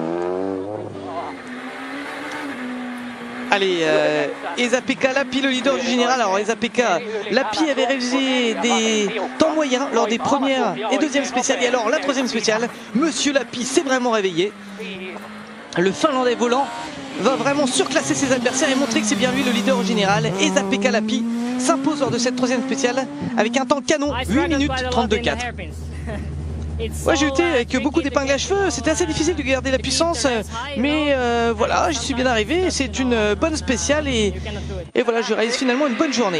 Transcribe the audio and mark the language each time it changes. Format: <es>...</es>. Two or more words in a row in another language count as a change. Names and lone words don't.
<fr>Allez, Esa-Pekka Lappi, le leader du général. Alors Esa-Pekka Lappi avait réalisé des temps moyens lors des premières et deuxième spéciales. Et alors la 3e spéciale, monsieur Lappi s'est vraiment réveillé. Le Finlandais volant va vraiment surclasser ses adversaires et montrer que c'est bien lui le leader au général. Esa-Pekka Lappi s'impose lors de cette 3e spéciale avec un temps canon, 8 minutes 32,4. Ouais, j'ai été avec beaucoup d'épingles à cheveux, c'était assez difficile de garder la puissance, mais voilà, j'y suis bien arrivé. C'est une bonne spéciale et voilà, je réalise finalement une bonne journée.</fr>